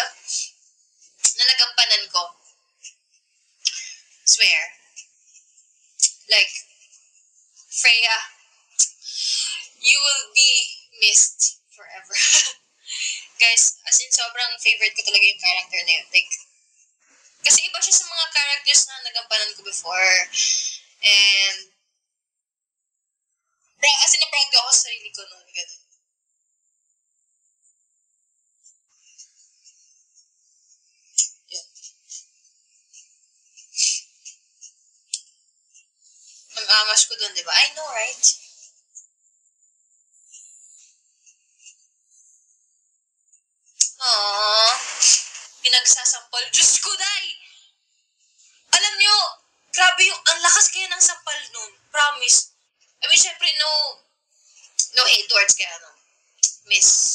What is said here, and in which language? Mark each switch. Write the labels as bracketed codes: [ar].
[tl] Na nagampanan ko. [en] Swear. Like, Freya, you will be missed forever. [tl] Guys, as in, sobrang favorite ko talaga yung character na yun. Like, kasi iba siya sa mga characters na nagampanan ko before. And, as in, na-proud ako sa sarili ko noon. Yeah. Ang angas ko doon, di ba? [en] I know, right? [tl] Aww. Pinagsasampal. Diyos ko, day! Alam nyo, grabe yung, ang lakas kaya ng sampal nun. [en] Promise. I mean, [tl] syempre, [en] no hate towards kaya, Miss.